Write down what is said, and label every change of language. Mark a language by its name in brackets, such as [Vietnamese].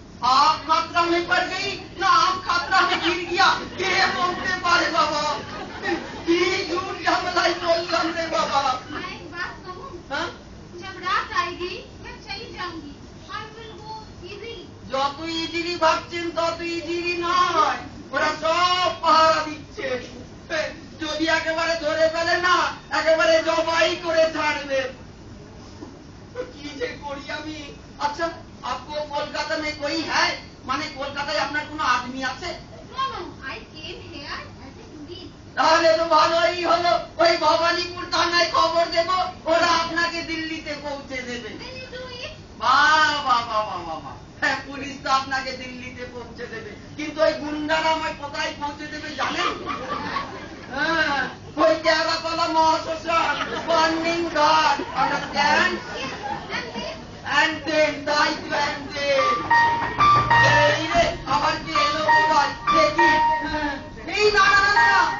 [Hindi] आप खतरा में पड़ गई ना आप खतरा में गिर गया? [Bangla] কে বলতে পারে বাবা? কি ঝুট ঝামেলাই বললাম রে বাবা। [Hindi] मैं एक बात कहूँ, [Bangla] হ্যাঁ? [Hindi] जब रात आएगी मैं चली जाऊंगी। [English] I will go easily। [Bangla] যত ইজিলি ভাবছেন তত ইজিলি নয়, ওরা সব পাহারা দিচ্ছে। যদি একেবারে ধরে ফেলে না, একেবারে জবাই করে ছাড়বে। কি যে করি আমি। [Hindi] আচ্ছা, আপকো কলকাতা में कोई है? [Bangla] মানে কলকাতায় আপনার কোনো আদমি আছে? [English] No no, I came here as a tourist। [Bangla] তাহলে তো ভালোই হলো, ওই ভবানীপুর থানায় খবর দেব, ওরা আপনাকে দিল্লিতে পৌঁছে দেবে। [English] Will you do it? [Bangla] বাহ বাহ বাহ বাহ বাহ বাহ। হ্যাঁ, পুলিশ তো আপনাকে দিল্লিতে পৌঁছে দেবে, কিন্তু ওই গুন্ডারা আমায় কোথায় পৌঁছে দেবে জানেন? হ্যাঁ, ওই কেরাতলা মহাশ্মশান, বার্নিং ঘাট, understand? [English] And this? And then, [Bangla] তাই তো [English] and then। [Bangla] এই রে, আবার কি এলো বোধহয়, দেখি। এই না না না না,